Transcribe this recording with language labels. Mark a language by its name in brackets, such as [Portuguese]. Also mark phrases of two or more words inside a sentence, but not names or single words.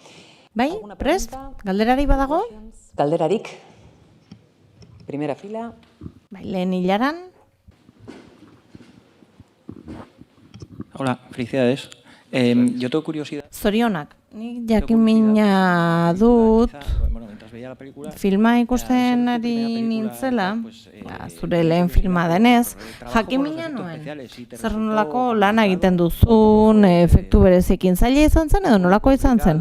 [Basque] Bai, prest? Galderari badago? [Spanish] Galderarik. Primera fila. [Basque] Bai, lehen hilaran. [Spanish] Hola, felicidades. Yo tengo curiosidad. [Basque] Zorionak, nik jakimina dut, filma ikusten ari nintzela, zure lehen filma denez, jakimina nuen. Zer nolako lan egiten duzun, efektu berezekin zaila izan zen edo nolako izan zen?